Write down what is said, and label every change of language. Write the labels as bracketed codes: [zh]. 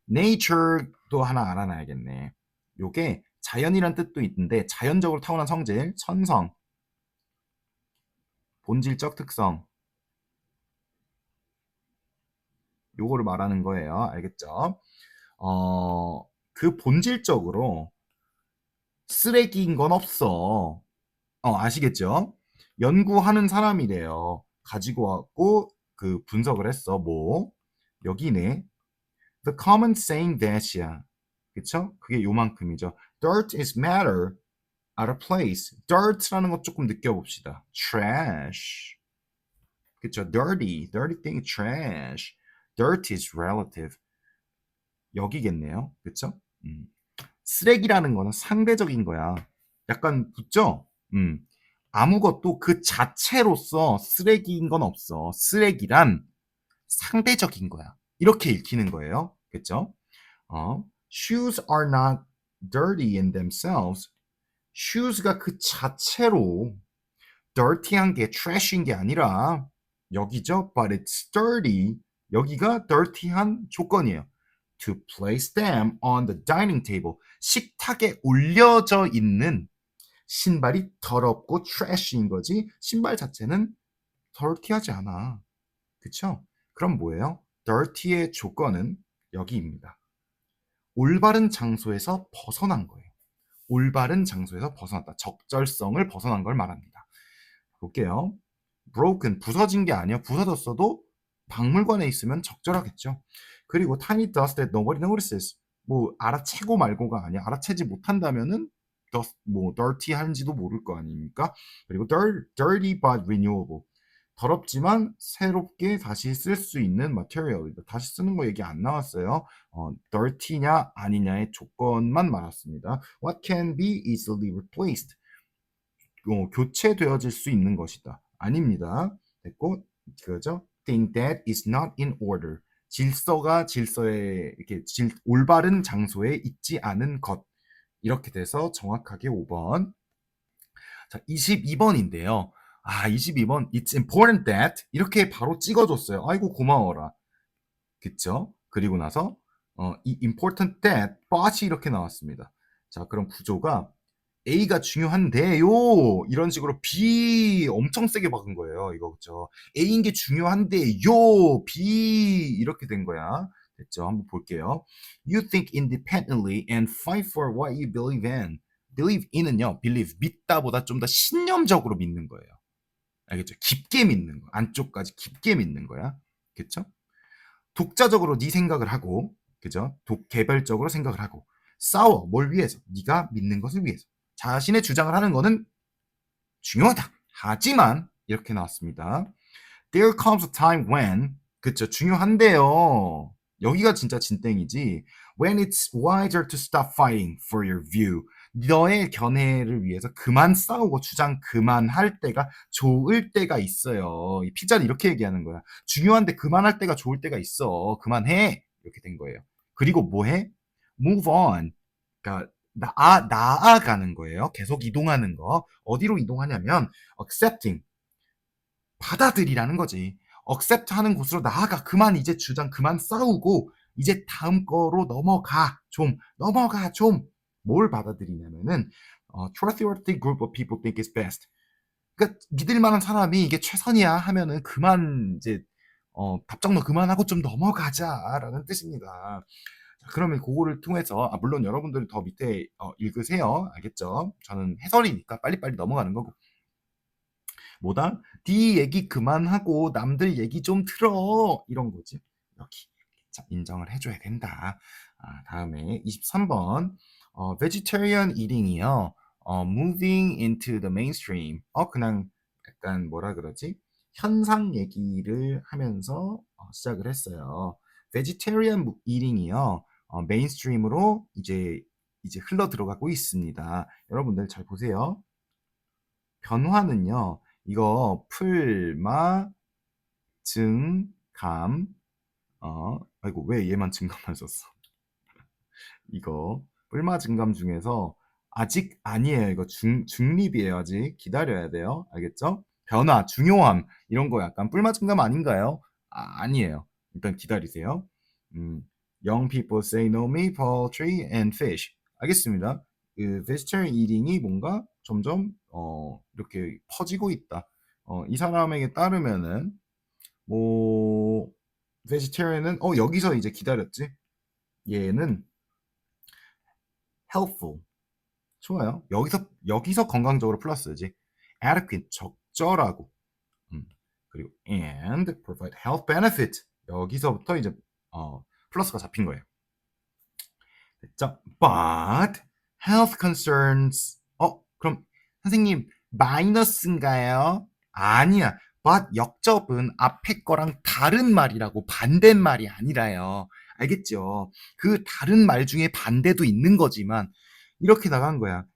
[ko] nature도 하나 알아놔야겠네. 요게 자연이란 뜻도 있는데 자연적으로 타고난 성질, 천성, 본질적 특성 요거를 말하는 거예요. 알겠죠? 그 본질적으로 쓰레기인 건 없어. 아시겠죠? 연구하는 사람이래요. 가지고 왔고 그 분석을 했어. 뭐 여기네. [en] The common saying that [ko] 이야. 그쵸? 그게 요만큼이죠. [en] Dirt is matter. out of place. [ko] dirt라는 것 조금 느껴봅시다. [en] trash. [ko] 그쵸? [en] dirty thing, trash. dirt is relative. [ko] 여기겠네요. 그쵸? 쓰레기라는 거는 상대적인 거야. 약간 붙죠? 아무것도 그 자체로서 쓰레기인 건 없어. 쓰레기란 상대적인 거야. 이렇게 읽히는 거예요. 그쵸? [en] shoes are not dirty in themselves. [ko] shoes가 그 자체로 dirty한 게 trash인 게 아니라 여기죠. [en] but it's dirty. [ko] 여기가 dirty한 조건이에요. [en] to place them on the dining table. [ko] 식탁에 올려져 있는 신발이 더럽고 trash인 거지. 신발 자체는 dirty하지 않아. 그쵸? 그럼 뭐예요? dirty의 조건은 여기입니다. 올바른 장소에서 벗어난 거예요. 올바른 장소에서 벗어났다. 적절성을 벗어난 걸 말합니다. 볼게요. broken, 부서진 게 아니야. 부서졌어도 박물관에 있으면 적절하겠죠. [en] 그리고 tiny dust that nobody notices. [ko] 뭐 알아채고 말고가 아니야. 알아채지 못한다면은 dust, 뭐 dirty한지도 모를 거 아닙니까? [en] 그리고 dirty but renewable. [ko] 더럽지만 새롭게 다시 쓸 수 있는 material. 다시 쓰는 거 얘기 안 나왔어요. dirty냐 아니냐의 조건만 말았습니다. [en] What can be easily replaced? [ko] 교체되어질 수 있는 것이다. 아닙니다. 됐고, 그거죠? [en] Thing that is not in order. [ko] 질서가 질서에 이렇게 올바른 장소에 있지 않은 것. 이렇게 돼서 정확하게 5번. 자, 22번인데요. 22번. [en] It's important that [ko] 이렇게 바로 찍어줬어요. 아이고 고마워라. 그쵸? 그리고 나서 이 [en] important that but [ko] 이 이렇게 나왔습니다. 자, 그럼 구조가 A가 중요한데요. 이런 식으로 B 엄청 세게 박은 거예요. 이거 그죠? A인 게 중요한데요. B 이렇게 된 거야. 됐죠? 한번 볼게요. [en] You think independently and fight for what you believe in. believe in은요. [ko] believe 믿다보다 좀 더 신념적으로 믿는 거예요. 알겠죠? 깊게 믿는 거. 안쪽까지 깊게 믿는 거야. 그쵸? 독자적으로 네 생각을 하고, 그죠? 개별적으로 생각을 하고 싸워. 뭘 위해서? 네가 믿는 것을 위해서. 자신의 주장을 하는 것은 중요하다. 하지만 이렇게 나왔습니다. [en] There comes a time when [ko] 그쵸 중요한데요. 여기가 진짜 진땡이지. [en] When it's wiser to stop fighting for your view. [ko] 너의 견해를 위해서 그만 싸우고 주장 그만할 때가 좋을 때가 있어요. 이 피자를 이렇게 얘기하는 거야. 중요한데 그만할 때가 좋을 때가 있어. 그만해. 이렇게 된 거예요. 그리고 뭐해? [en] Move on. [ko] 그러니까 나아가는 거예요. 계속 이동하는 거. 어디로 이동하냐면 accepting. 받아들이라는 거지. accept 하는 곳으로 나아가. 그만 이제 주장 그만 싸우고 이제 다음 거로 넘어가. 넘어가 좀. 뭘 받아들이냐면은 [en] trustworthy group of people think is best. [ko] 그러니까 믿을 만한 사람이 이게 최선이야 하면은 그만 이제 답정너 그만하고 좀 넘어가자라는 뜻입니다. 그러면 그거를 통해서 물론 여러분들이 더 밑에 읽으세요. 알겠죠? 저는 해설이니까 빨리빨리 넘어가는 거고. 뭐다? 네 얘기 그만하고 남들 얘기 좀 들어. 이런 거지. 여기. 자, 인정을 해줘야 된다. 다음에 23번. [en] vegetarian eating이요. moving into the mainstream. [ko] 그냥 약간 뭐라 그러지? 현상 얘기를 하면서 시작을 했어요. vegetarian eating이요. 메인스트림으로 이제 흘러 들어가고 있습니다. 여러분들 잘 보세요. 변화는요. 이거 풀마 증감 아이고 왜 얘만 증감만 썼어? 이거 풀마 증감 중에서 아직 아니에요. 이거 중립이에요. 아직 기다려야 돼요. 알겠죠? 변화, 중요함 이런 거 약간 뿔마 증감 아닌가요? 아니에요. 일단 기다리세요. [en] Young people say no meat, poultry, and fish. [ko] 알겠습니다. 그 vegetarian eating이 뭔가 점점 이렇게 퍼지고 있다. 이 사람에게 따르면은 뭐 vegetarian은 여기서 이제 기다렸지. 얘는 helpful. 좋아요. 여기서 건강적으로 플러스지. adequate 적절하고. [en] 그리고 and provide health benefit. [ko] 여기서부터 이제 플러스가 잡힌 거예요. 됐죠? [en] But health concerns [ko] 그럼 선생님 마이너스인가요? 아니야. but 역접은 앞에 거랑 다른 말이라고 반대말이 아니라요. 알겠죠? 그 다른 말 중에 반대도 있는 거지만 이렇게 나간 거야.